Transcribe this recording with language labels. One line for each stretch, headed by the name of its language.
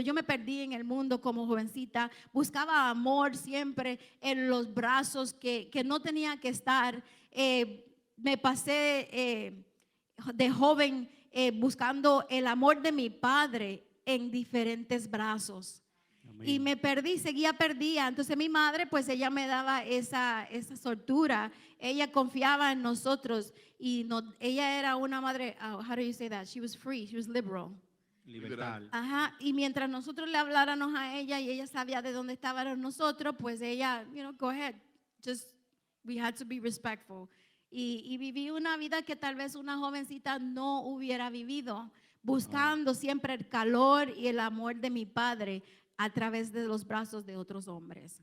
Spanish: Yo me perdí en el mundo como jovencita. Buscaba amor siempre en los brazos que no tenía que estar. Me pasé de joven buscando el amor de mi padre en diferentes brazos. Amén. Y me perdí, seguía perdida. Entonces mi madre, pues ella me daba esa soltura. Ella confiaba en nosotros, y ella era una madre,
English: how do you say that? She was free, she was liberal.
Spanish: Liberal. Ajá, y mientras nosotros le habláramos a ella y ella sabía de dónde estábamos nosotros, pues ella,
English: go ahead. We had to be respectful.
Spanish: Y viví una vida que tal vez una jovencita no hubiera vivido, buscando siempre el calor y el amor de mi padre a través de los brazos de otros hombres.